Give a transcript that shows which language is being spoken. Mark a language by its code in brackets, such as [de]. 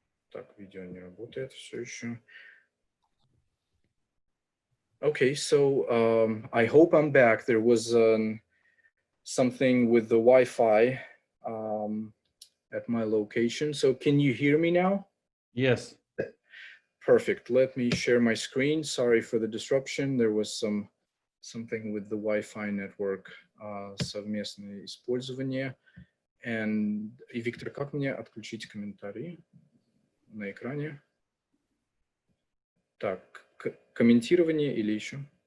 [ru] Так, видео не работает все еще. [en] Okay, so I hope I'm back. There was something with the Wi-Fi at my location. So can you hear me now? Yes. Perfect. Let me share my screen. Sorry for the disruption. There was something with the Wi-Fi network, [ru] совместное использование. И, Виктор, как мне отключить комментарии на экране? Так, комментирование или еще?